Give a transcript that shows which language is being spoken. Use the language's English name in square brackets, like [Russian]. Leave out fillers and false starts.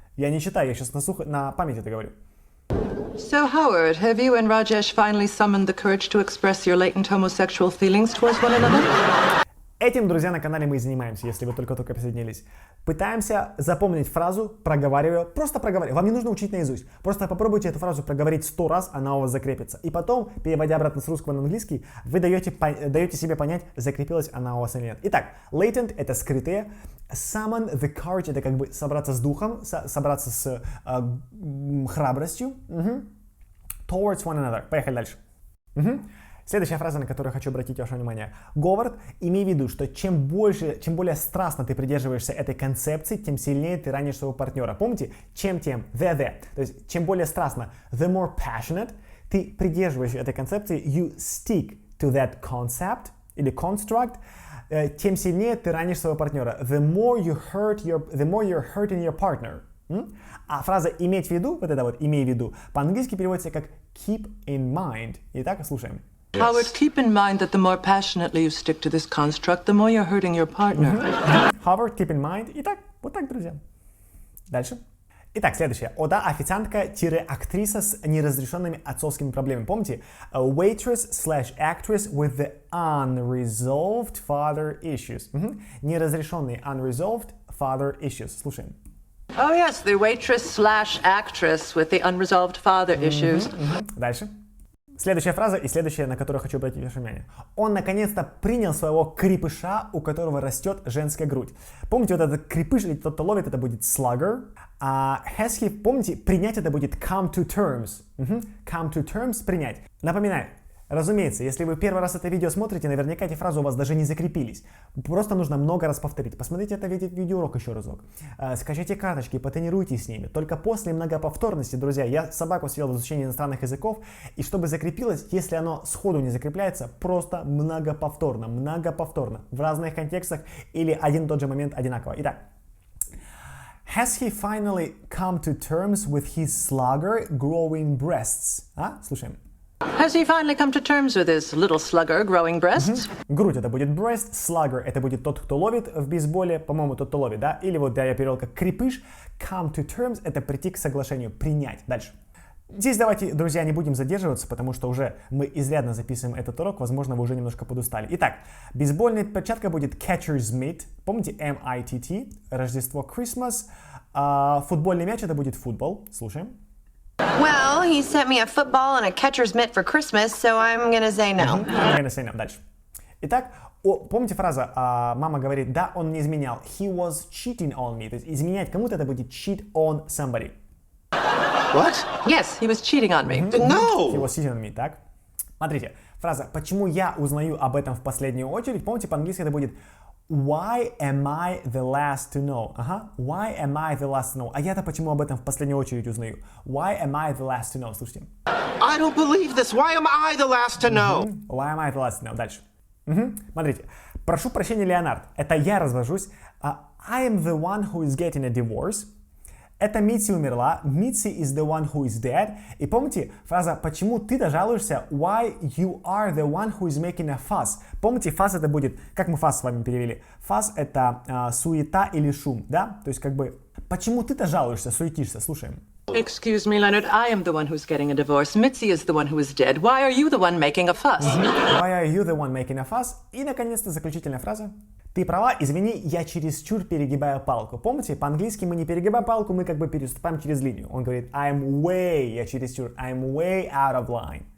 [Russian] Я не читаю, я сейчас на память это говорю. [English] So, Howard, have you and Rajesh finally summoned the courage to express your latent homosexual feelings towards one another? [Russian] Этим, друзья, на канале мы и занимаемся, если вы только-только присоединились. Пытаемся запомнить фразу, проговариваю, просто проговариваю. Вам не нужно учить наизусть. Просто попробуйте эту фразу проговорить 100 раз, она у вас закрепится. И потом, переводя обратно с русского на английский, вы даете себе понять, закрепилась она у вас или нет. Итак, latent — это скрытые. [English] Summon the courage [Russian] — это как бы собраться с духом, собраться с храбростью. [English] Towards one another. [Russian] Поехали дальше. Следующая фраза, на которую хочу обратить ваше внимание. Говард, имей в виду, что чем более страстно ты придерживаешься этой концепции, тем сильнее ты ранишь своего партнера. Помните? Чем тем, the. То есть, чем более страстно, [English] the more passionate, [Russian] ты придерживаешься этой концепции, [English] you stick to that concept [Russian] или construct, тем сильнее ты ранишь своего партнера. [English] The more you're hurting your partner. [Russian] А фраза «иметь в виду», вот это вот «имей в виду», по-английски переводится как [English] keep in mind. [Russian] Итак, слушаем. [English] Howard, keep in mind that the more passionately you stick to this construct, the more you're hurting your partner. Howard, keep in mind. [Russian] Итак, вот так, друзья. Дальше. Итак, следующее. Ода официантка-актриса с неразрешенными отцовскими проблемами. Помните? [English] A waitress/actress with the unresolved father issues. Неразрешенные unresolved father issues. [Russian] Слушаем. [English] Oh, yes, the waitress/actress with the unresolved father issues. [Russian] Дальше. Следующая фраза и следующая, на которую хочу обратить ваше внимание. Он наконец-то принял своего крепыша, у которого растет женская грудь. Помните, вот этот крепыш или тот, кто ловит, это будет slugger. А has he, помните, принять это будет [English] come to terms. Come to terms, [Russian] принять. Напоминаю. Разумеется, если вы первый раз это видео смотрите, наверняка эти фразы у вас даже не закрепились. Просто нужно много раз повторить. Посмотрите это видеоурок еще разок. Скачайте карточки, потренируйтесь с ними. Только после многоповторности, друзья, я собаку съел в изучении иностранных языков, и чтобы закрепилось, если оно сходу не закрепляется, просто многоповторно, в разных контекстах или один и тот же момент одинаково. Итак. [English] Has he finally come to terms with his slugger growing breasts? [Russian] Слушаем. [English] Has he finally come to terms with his little slugger growing breasts? [Russian] Грудь это будет breast, slugger это будет тот, кто ловит в бейсболе, по-моему, тот, кто ловит, да? Или вот я перевел как крепыш. [English] Come to terms [Russian] это прийти к соглашению, принять. Дальше. Здесь давайте, друзья, не будем задерживаться, потому что уже мы изрядно записываем этот урок, возможно, вы уже немножко подустали. Итак, бейсбольная перчатка будет [English] catcher's mitt, [Russian] помните M-I-T-T, Рождество Christmas, футбольный мяч это будет футбол, слушаем. [English] Well, he sent me a football and a catcher's mitt for Christmas, so I'm gonna say no. I'm gonna say no. [Russian] Дальше. Итак, помните фраза, мама говорит, да, он не изменял. [English] He was cheating on me. [Russian] То есть изменять кому-то это будет [English] cheat on somebody. What? Yes, he was cheating on me. No! He was cheating on me, [Russian] так? Смотрите, фраза, почему я узнаю об этом в последнюю очередь, помните, по-английски это будет [English] Why am I the last to know? Why am I the last to know? [Russian] А я-то почему об этом в последнюю очередь узнаю? [English] Why am I the last to know? [Russian] Слушайте. [English] I don't believe this. Why am I the last to know? Why am I the last to know? [Russian] Дальше. Смотрите. Прошу прощения, Леонард. Это я развожусь. [English] I am the one who is getting a divorce. [Russian] Это Митси умерла. [English] Митси is the one who is dead. [Russian] И помните фраза «Почему ты-то жалуешься?» [English] Why you are the one who is making a fuss. [Russian] Помните, fuss это будет, как мы fuss с вами перевели? Fuss это суета или шум, да? То есть как бы «Почему ты-то жалуешься?» Суетишься, слушаем. [English] Excuse me, Leonard, I am the one who's getting a divorce. Mitzi is the one who is dead. Why are you the one making a fuss? Why are you the one making a fuss? [Russian] И, наконец-то, заключительная фраза. Ты права, извини, я чересчур перегибаю палку. Помните, по-английски мы не перегибаем палку, мы как бы переступаем через линию. Он говорит, я чересчур, [English] I'm way out of line.